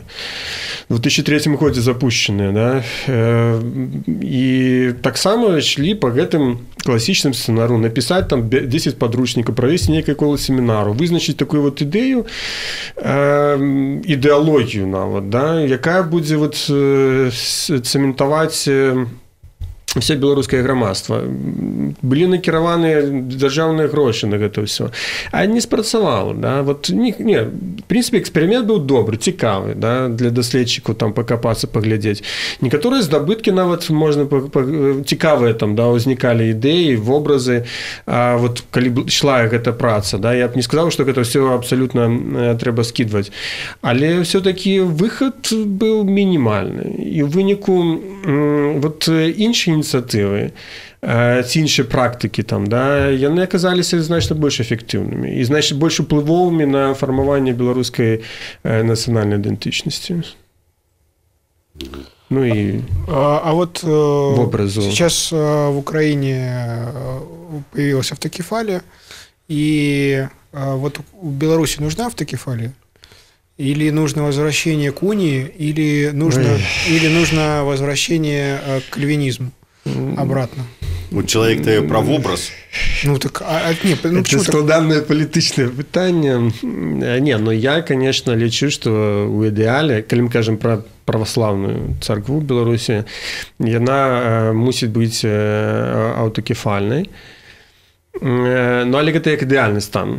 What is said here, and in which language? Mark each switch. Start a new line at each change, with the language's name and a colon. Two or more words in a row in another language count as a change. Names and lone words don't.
Belarusian: В 2003 годзе запущеныя, да, і таксама ішлі па гэтым класічным сцэнару напісаць там 10 падручнікаў, правесці нейкае кола семінару, вызначыць такую вот ідэю, ідэалогію нават, да, якая будзе вот цэментаваць все беларускае грамадства. Былі накіраваныя дзяржаўныя грошы на гэта ўсё. А не спрацавала, да?
Russian: Вот, не, в принципе,
Belarusian: эксперымент быў добры, цікавы, да? Для даследчыкаў там пакапацца, паглядзець. Некаторыя здабыткі нават можна цікавыя там, да, узнікалі ідэі, вобразы. А вот калі ішла гэта праца, да, я б не сказаў, што гэта ўсё абсалютна трэба скідваць. Але ўсё-такі выхад быў мінімальны. І ў выніку вот іншыя ініцыятывы ініцыятывы ці іншыя практыкі там, да, яны аказаліся значна больш эфектыўнымі і значна больш уплывовымі на фармаванне беларускай нацыянальнай ідэнтычнасці.
Russian: Ну и вот в образу. Сейчас в Украине появилась автокефалия, и вот в Беларуси нужна автокефалия? Или нужно возвращение к унии, или нужно возвращение к кальвинизму обратно? Вот человек-то про образ. Ну так,
Belarusian: это складанное палітычнае пытанне. Я, конечно, лічу, што ў ідэале, калі мы кажам пра праваслаўную царкву Беларусі, яна мусіць быць аўтакефальнай. Але гэта як ідэальны стан.